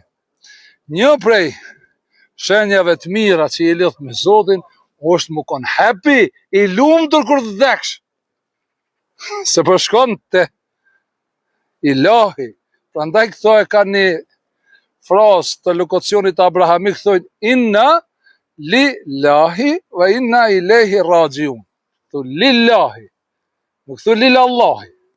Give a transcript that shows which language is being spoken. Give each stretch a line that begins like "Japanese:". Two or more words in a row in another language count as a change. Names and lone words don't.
Albanian: Një prej shenjave të mira që i lidh me Zotin, është më kon happy, i lumtur kur të vdeksh. Se përshkon te Ilahi. Prandaj këto e ka një frazë të lokacionit abrahamik, thojnë,
Arabic: إنا لله وإنا إليه راجعون.
Albanian: Thu lillahi. Nuk thu lillallahi.